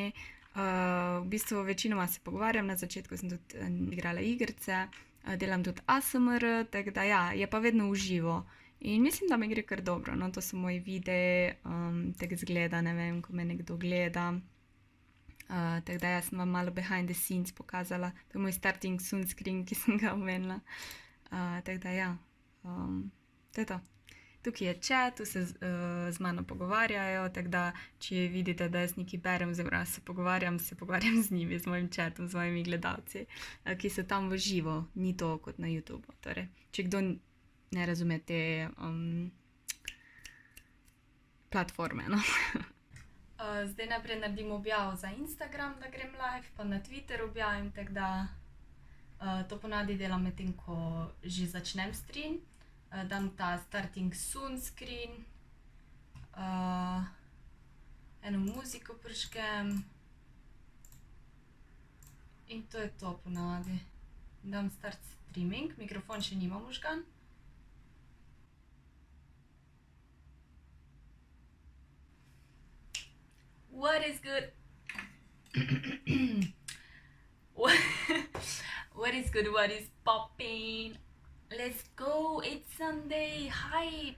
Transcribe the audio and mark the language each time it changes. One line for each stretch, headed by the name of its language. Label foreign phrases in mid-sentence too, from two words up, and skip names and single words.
Slovenian: V bistvu večinoma se pogovarjam, na začetku sem tudi igrala igrice, delam tudi ASMR, tako da ja, je pa vedno v živo. In mislim, da mi gre kar dobro, no, to so moji videi, tako zgleda, ne vem, ko me nekdo gleda. Tako da jaz sem vam malo
English: behind the scenes
Slovenian: pokazala, to je moj
English: starting sunscreen,
Slovenian: ki sem ga omenila. Tako da ja, to je to. Tukaj je chat, tu se z mano pogovarjajo, tako da če vidite, da jaz nekaj berem, oziroma se pogovarjam z njimi, z mojim chatom, z mojimi gledalci, ki so tam v živo, ni to kot na YouTubu. Torej, če kdo ne razume te platforme, no. Zdaj naprej naredim objavo za Instagram, da grem live, pa na Twitter objavim, tako da to ponavadi delam medtem, ko že začnem stream. Dam ta
English: starting soon screen,
Slovenian: eno muziko prižgem in to je to ponavadi. Dam
English: start streaming,
Slovenian: mikrofon še nimam vžgan.
English: What is good? What is good? What is popping? Let's go! It's Sunday! Hype!